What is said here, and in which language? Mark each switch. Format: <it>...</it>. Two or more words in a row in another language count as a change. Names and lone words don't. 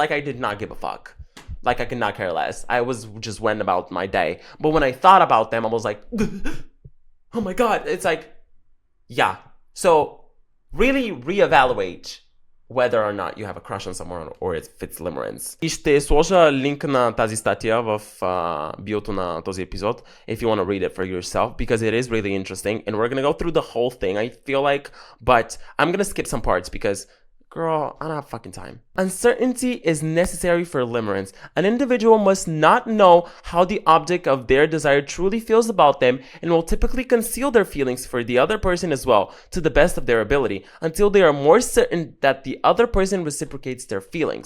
<en>Like, I did not give a fuck. Like, I could not care less. I was just went about my day. But when I thought about them, I was like, oh my God. It's like, yeah. So, really reevaluate whether or not you have a crush on someone or if it's limerence.</en> <bg>И ще сложа линк на тази статия в биото на този епизод</bg> <en>if you want to read it for yourself because it is really interesting and we're going to go through the whole thing, I feel like, but I'm going to skip some parts because girl, I don't have fucking time. Uncertainty is necessary for limerence. An individual must not know how the object of their desire truly feels about them and will typically conceal their feelings for the other person as well, to the best of their ability, until they are more certain that the other person reciprocates their feelings.</en>